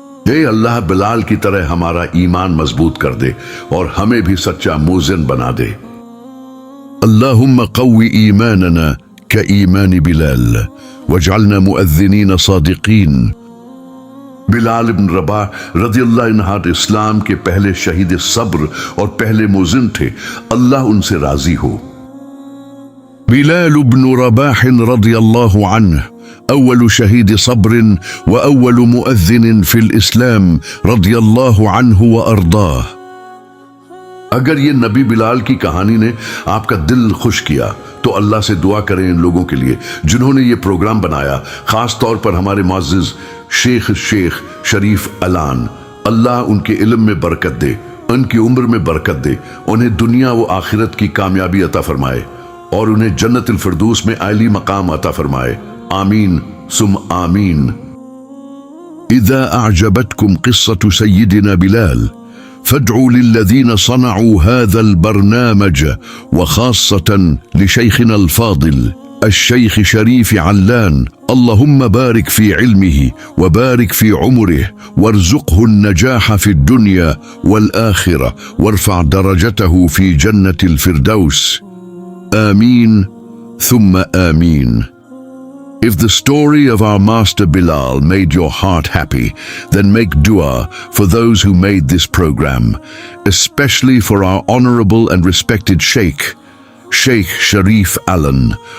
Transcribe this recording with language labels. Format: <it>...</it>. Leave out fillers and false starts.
<ur>اے اللہ بلال کی طرح ہمارا ایمان مضبوط کر دے اور ہمیں بھی سچا موزن بنا دے.</ur> <ar>اللهم قوي ایماننا كإيمان بلال واجعلنا مؤذنين صادقين.</ar> <ur>بلال بن رباح رضی اللہ عنہ اسلام کے پہلے شہید صبر اور پہلے موزن تھے، اللہ ان سے راضی ہو.</ur> <ar>بلال بن رباح رضی اللہ عنہ اول شہید صبر واول مؤذن فی الاسلام رضی اللہ عنہ وارضاہ.</ar> <ur>اگر یہ نبی بلال کی کہانی نے آپ کا دل خوش کیا تو اللہ سے دعا کریں ان لوگوں کے لیے جنہوں نے یہ پروگرام بنایا، خاص طور پر ہمارے معزز شیخ شریف علان. اللہ ان کے علم میں برکت دے، ان کی عمر میں برکت دے، انہیں دنیا و آخرت کی کامیابی عطا فرمائے اور انہیں جنت الفردوس میں اعلی مقام عطا فرمائے. آمین ثم آمین.</ur> <ar>اذا اعجبتكم قصة سيدنا بلال فادعوا للذين صنعوا هذا البرنامج وخاصة لشيخنا الفاضل الشيخ شريف علان اللهم بارك في علمه وبارك في عمره وارزقه النجاح في الدنيا والآخرة وارفع درجته في جنة الفردوس. آمين ثم آمين.</ar> <en>If the story of our master Bilal made your heart happy, then make dua for those who made this program, especially for our honorable and respected Sheikh Sharif Alan.</en>